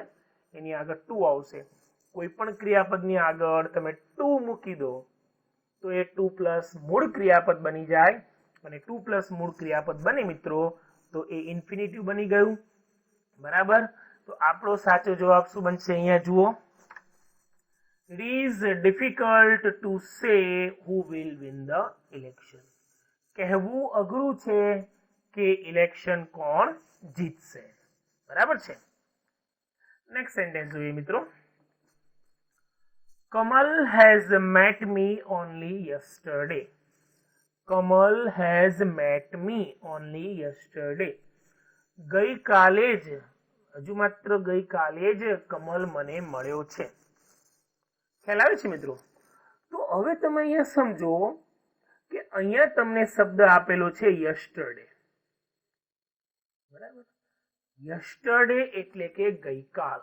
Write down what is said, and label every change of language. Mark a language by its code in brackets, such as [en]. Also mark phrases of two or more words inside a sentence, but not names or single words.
[gu] એની આગળ ટુ આવશે. કોઈ પણ ક્રિયાપદની આગળ તમે ટુ મૂકી દો તો એ [en] to plus [gu] મૂળ ક્રિયાપદ બની જાય, અને [en] to plus [gu] મૂળ ક્રિયાપદ બને મિત્રો તો એ ઇન્ફિનિટિવ બની ગયું. બરાબર? તો આપણો સાચો જવાબ શું બનશે? અહીંયા જુઓ. [en] It is difficult to say who will win the election. [gu] કહેવું અઘરું છે કે ઇલેક્શન કોણ જીતશે. બરાબર છે? [en] next sentence [gu] જોઈએ મિત્રો. [en] Kamal has met me only yesterday. Kamal has met me only yesterday. [gu] ગઈકાલે જ, હજુ માત્ર ગઈકાલે જ કમલ મને મળ્યો છે. ખ્યાલ આવે છે મિત્રો? તો હવે તમે અહીંયા સમજો કે અહીંયા તમને શબ્દ આપેલો છે યસ્ટરડે. બરાબર? યસ્ટરડે એટલે કે ગઈકાલ.